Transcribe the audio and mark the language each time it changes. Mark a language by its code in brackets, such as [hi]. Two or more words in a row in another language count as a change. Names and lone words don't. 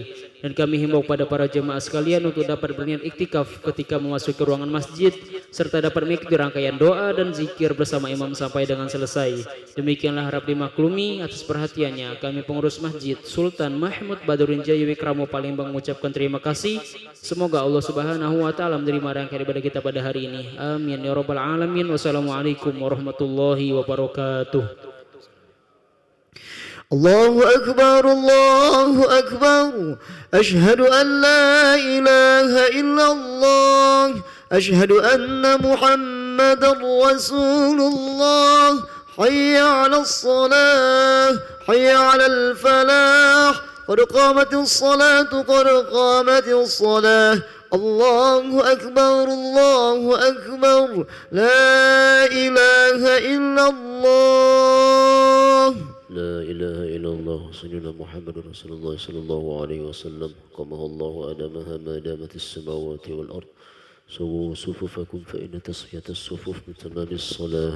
[id] Dan kami himbau pada para jemaah sekalian untuk dapat berniat iktikaf ketika memasuki ruangan masjid serta dapat mengikuti rangkaian doa dan zikir bersama imam sampai dengan selesai. Demikianlah harap dimaklumi. Atas perhatiannya kami pengurus masjid Sultan Mahmud Badruddin Jaya Wikramo Palembang mengucapkan terima kasih. Semoga Allah [ar] سبحانه وتعالى [id] menerima rangkaian ibadah kita pada hari ini. [ar] آمين يا رب العالمين. والسلام عليكم ورحمة الله وبركاته. الله أكبر الله أكبر. أشهد أن لا إله إلا الله. أشهد أن محمدا رسول الله. حي على الصلاة حي على الفلاح. قد قامت الصلاة قد قامت الصلاة. الله أكبر الله أكبر. لا إله إلا الله. لا إله إلا الله سيدنا محمد رسول الله صلى الله عليه وسلم قامه الله آدمها ما دامت السماوات والأرض سووا صفوفكم فإن تصفية الصفوف من تمام الصلاة.